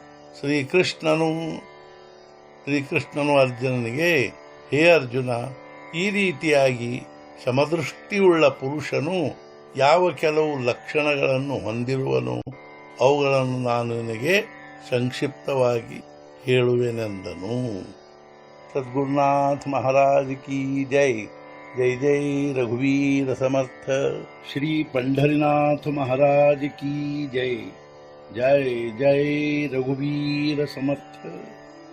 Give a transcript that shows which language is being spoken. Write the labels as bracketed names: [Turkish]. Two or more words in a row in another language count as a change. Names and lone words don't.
[Kannada] ಶ್ರೀಕೃಷ್ಣನು ಅರ್ಜುನನಿಗೆ, ಹೇ ಅರ್ಜುನ, ಈ ರೀತಿಯಾಗಿ ಸಮದೃಷ್ಟಿಯುಳ್ಳ ಪುರುಷನು ಯಾವ ಕೆಲವು ಲಕ್ಷಣಗಳನ್ನು ಹೊಂದಿರುವನು ಅವುಗಳನ್ನು ನಾನು ನಿನಗೆ ಸಂಕ್ಷಿಪ್ತವಾಗಿ ಹೇಳುವೆನೆಂದನು. [Hindi] सद्गुरुनाथ महाराज की जय. [Marathi] जय जय रघुवीर समर्थ. [Hindi] श्री पंढरीनाथ महाराज की जय. [Marathi] जय जय रघुवीर समर्थ.